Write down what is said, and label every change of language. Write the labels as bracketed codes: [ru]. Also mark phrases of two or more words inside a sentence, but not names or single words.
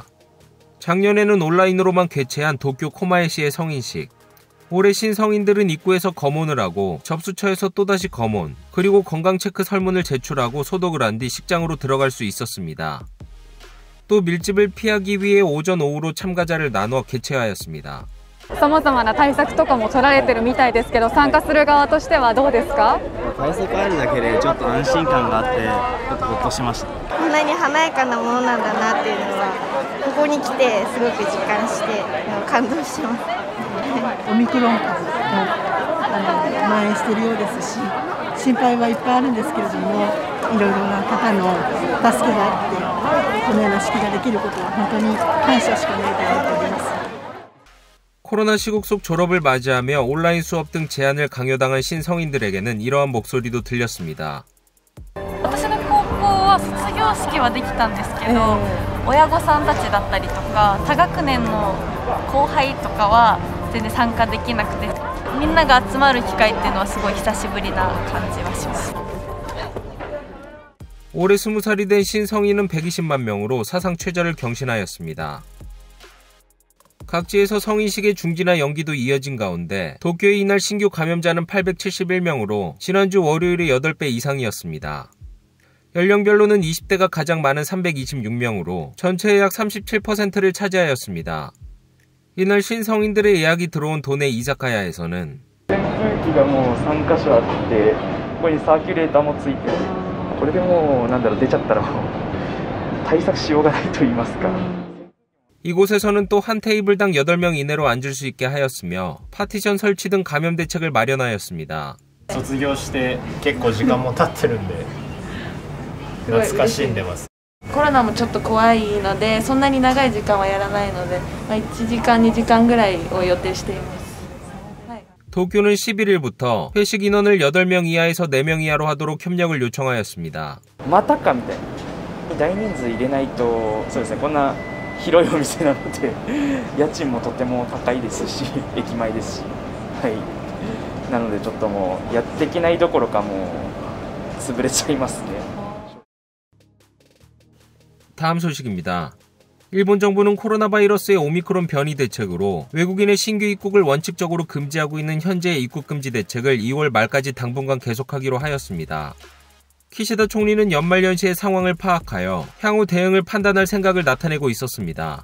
[ko] 작년에는 온라인으로만 개최한 도쿄 코마에시의 성인식. 올해 신성인들은 입구에서 검온을 하고 접수처에서 또다시 검온, 그리고 건강체크 설문을 제출하고 소독을 한 뒤 식장으로 들어갈 수 있었습니다. 또 밀집을 피하기 위해 오전 오후로 참가자를 나눠 개최하였습니다. [ja] 様々な対策とかも取られてるみたいですけど、参加する側としてはどうですか？対策あるだけでちょっと安心感があってちょっとほっとしました。こんなに華やかなものなんだなっていうのはここに来てすごく実感して感動してます。オミクロン株も蔓延しているようですし、心配はいっぱいあるんですけれども、いろいろな方の助けがあってこのような式ができることは本当に感謝しかないと思っております。 [ko] 코로나 시국 속 졸업을 맞이하며 온라인 수업 등 제한을 강요당한 신성인들에게는 이러한 목소리도 들렸습니다. [ja] 私の高校は卒業式はできたんですけど、親御さんたちだったりとか他学年の後輩とかは全然参加できなくて、みんなが集まる機会っていうのはすごい久しぶりな感じはします。 [ko] 올해 20살이 된 신성인은 120만 명으로 사상 최저를 경신하였습니다. 각지에서 성인식의 중지나 연기도 이어진 가운데 도쿄의 이날 신규 감염자는 871명으로 지난주 월요일의 8배 이상이었습니다. 연령별로는 20대가 가장 많은 326명으로 전체의 약 37%를 차지하였습니다. 이날 신성인들의 예약이 들어온 도내 이사카야에서는 [ja] これでもう出ちゃったら対策しようがないと言いますか. [ko] 이곳에서는 또 한 테이블당 8명 이내로 앉을 수 있게 하였으며 파티션 설치 등 감염 대책을 마련하였습니다. [ja] 卒業して結構時間も経ってるんで懐かしんでます。コロナもちょっと怖いのでそんなに長い時間はやらないので、1時間2時間ぐらいを予定しています。 [ko] 도쿄는 11일부터 회식 인원을 8명 이하에서 4명 이하로 하도록 협력을 요청하였습니다. [ja] またかみたいな。大人数入れないと、そうですね。こんな広いお店なので、家賃もとても高いですし、駅前ですし、はい。なのでちょっともうやっていけないどころかもう潰れちゃいますね. [ko] 다음 소식입니다. 일본 정부는 코로나 바이러스의 오미크론 변이 대책으로 외국인의 신규 입국을 원칙적으로 금지하고 있는 현재의 입국 금지 대책을 2월 말까지 당분간 계속하기로 하였습니다. 키시다 총리는 연말연시의 상황을 파악하여 향후 대응을 판단할 생각을 나타내고 있었습니다.